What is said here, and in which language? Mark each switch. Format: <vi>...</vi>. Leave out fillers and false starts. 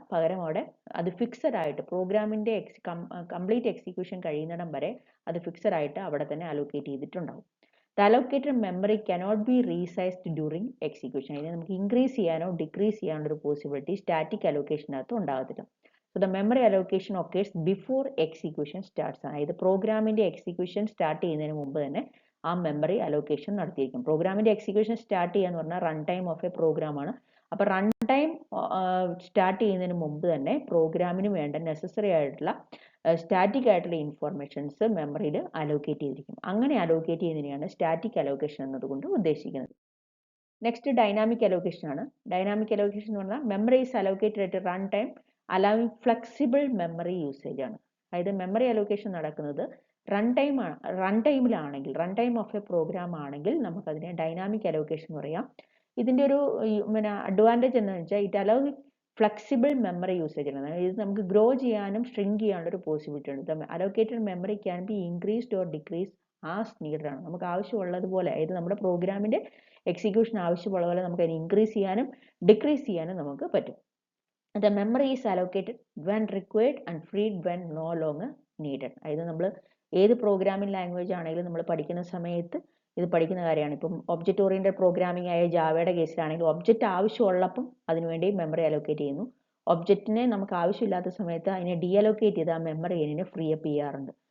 <ml>പകരം അവിടെ അത് ഫിക്സഡ് ആയിട്ട് പ്രോഗ്രാമിൻ്റെ കംപ്ലീറ്റ് എക്സിക്യൂഷൻ കഴിയുന്നിടം വരെ അത് ഫിക്സഡ് ആയിട്ട് അവിടെ തന്നെ അലോക്കേറ്റ് ചെയ്തിട്ടുണ്ടാവും.</ml> <en>The allocated memory cannot be resized during execution.</en> <ml>അതിനെ നമുക്ക് ഇൻക്രീസ് ചെയ്യാനോ ഡിക്രീസ് ചെയ്യാനോ ഒരു പോസിബിലിറ്റി സ്റ്റാറ്റിക് അലോക്കേഷനകത്ത് ഉണ്ടാകത്തില്ല.</ml> <en>So the memory allocation occurs before execution starts.</en> <ml>അതായത് പ്രോഗ്രാമിൻ്റെ എക്സിക്യൂഷൻ സ്റ്റാർട്ട് ചെയ്യുന്നതിന് മുമ്പ് തന്നെ ആ മെമ്മറി അലോക്കേഷൻ നടത്തിയിരിക്കും. പ്രോഗ്രാമിൻ്റെ എക്സിക്യൂഷൻ സ്റ്റാർട്ട് ചെയ്യുക എന്ന് പറഞ്ഞാൽ റൺ ടൈം ഓഫ് എ പ്രോഗ്രാമാണ്. അപ്പോൾ റൺ ടൈം സ്റ്റാർട്ട് ചെയ്യുന്നതിന് മുമ്പ് തന്നെ പ്രോഗ്രാമിന് വേണ്ട നെസസറി ആയിട്ടുള്ള സ്റ്റാറ്റിക് ആയിട്ടുള്ള ഇൻഫോർമേഷൻസ് മെമ്മറിയിൽ അലോക്കേറ്റ് ചെയ്തിരിക്കും. അങ്ങനെ അലോക്കേറ്റ് ചെയ്യുന്നതിനെയാണ് സ്റ്റാറ്റിക് അലോക്കേഷൻ എന്നതുകൊണ്ട് ഉദ്ദേശിക്കുന്നത്.</ml> <en>Next dynamic allocation ആണ്. Dynamic allocation</en> <ml>എന്ന് പറഞ്ഞാൽ</ml> <en>Memory is allocated at run time allowing flexible memory usage ആണ്.</en> <ml>അതായത് മെമ്മറി അലോക്കേഷൻ നടക്കുന്നത് run ടൈമിലാണെങ്കിൽ run time of A programme ആണെങ്കിൽ നമുക്കതിനെ ഡൈനാമിക് അലോക്കേഷൻ എന്ന് പറയാം. ഇതിൻ്റെ ഒരു അഡ്വാൻറ്റേജ് എന്ന് വെച്ചാൽ</ml> <en>It allow flexible memory usage ആണ്.</en> <ml>ഇത് നമുക്ക് ഗ്രോ ചെയ്യാനും ഷ്രിങ്ക് ചെയ്യാനുള്ള ഒരു പോസിബിലിറ്റി ഉണ്ട്.</ml> <en>allocated memory can be increased or decrease as needed</en> <ml>ആണ്. നമുക്ക് ആവശ്യമുള്ളതുപോലെ, അതായത് നമ്മുടെ പ്രോഗ്രാമിൻ്റെ എക്സിക്യൂഷൻ ആവശ്യമുള്ള പോലെ നമുക്ക് അതിനെ ഇൻക്രീസ് ചെയ്യാനും ഡിക്രീസ് ചെയ്യാനും നമുക്ക് പറ്റും.</ml> <en>The memory is allocated when required and freed when no longer needed.</en> <ml>അതായത് നമ്മൾ ഏത് പ്രോഗ്രാമിംഗ് ലാംഗ്വേജ് ആണെങ്കിലും നമ്മൾ പഠിക്കുന്ന സമയത്ത് ഇത് പഠിക്കുന്ന കാര്യമാണ്. ഇപ്പം ഒബ്ജക്റ്റ് ഓറിയൻറ്റഡ് പ്രോഗ്രാമിംഗ് ആയ ജാവയുടെ കേസിലാണെങ്കിൽ ഒബ്ജക്റ്റ് ആവശ്യമുള്ളപ്പം അതിനുവേണ്ടി മെമ്മറി അലോക്കേറ്റ് ചെയ്യുന്നു. ഒബ്ജക്റ്റിനെ നമുക്ക് ആവശ്യമില്ലാത്ത സമയത്ത് അതിനെ ഡി അലോക്കേറ്റ് ചെയ്ത് ആ മെമ്മറി അതിനെ ഫ്രീ അപ്പ് ചെയ്യാറുണ്ട്.</ml>